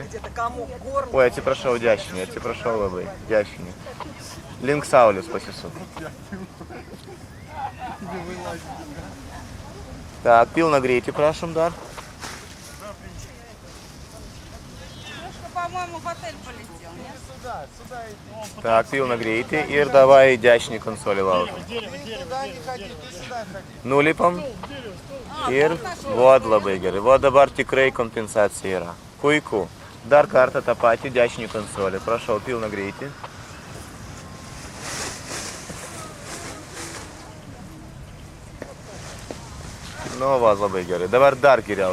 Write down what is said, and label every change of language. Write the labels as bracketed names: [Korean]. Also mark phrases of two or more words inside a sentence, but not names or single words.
[Lithuanian] Oi, atsiprašau, dešinį, atsiprašau labai, dešinį. Link saulės pasisuk. Так, pilną greitį prašom dar. [Russian] по-моему, в отель полетел, нет? Так, [Lithuanian] pilna greitį ir davai dešinį konsolį laužom. Nulipam ir vod labai gerai. Vod dabar tikrai kompensacija yra. Puiku. Dar kartą tą patį dešinį konsolį. Prašau, pilna greitį. Nu, va, labai gerai. Dabar dar geriau.